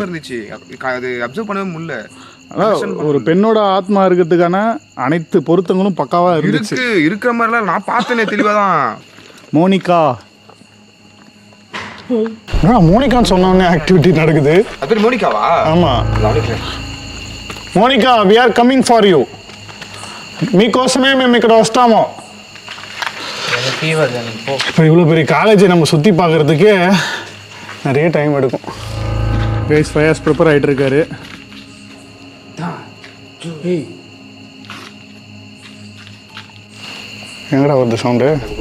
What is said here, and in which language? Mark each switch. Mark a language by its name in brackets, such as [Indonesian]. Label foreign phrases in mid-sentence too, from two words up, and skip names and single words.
[Tamil] அது அப்சர்வ் பண்ணவே முடியல. ஒரு பெண்ணோட ஆத்மா இருக்கிறதுக்கான அனைத்து பொருத்தங்களும் பக்காவா இருந்துச்சு. இருக்கிற மாதிரிலாம் நான் பார்த்தேனே தெளிவாதான். மோனிகா மோனிகான்னு சொன்னோடனே ஆக்டிவிட்டி நடக்குது. அது பேர் மோனிகாவா? ஆமா, [English] Monica we are coming for you. [Telugu] మీకోసమే మేము ఇక్కడ వస్తాము. [Tamil] இப்போ இவ்வளோ பெரிய காலேஜை நம்ம சுற்றி பார்க்குறதுக்கே நிறைய டைம் எடுக்கும். கைஸ், ஃபயாஸ் ப்ரிப்பேர் ஆகிட்டு இருக்காரு. எங்கடா வருது சவுண்டு?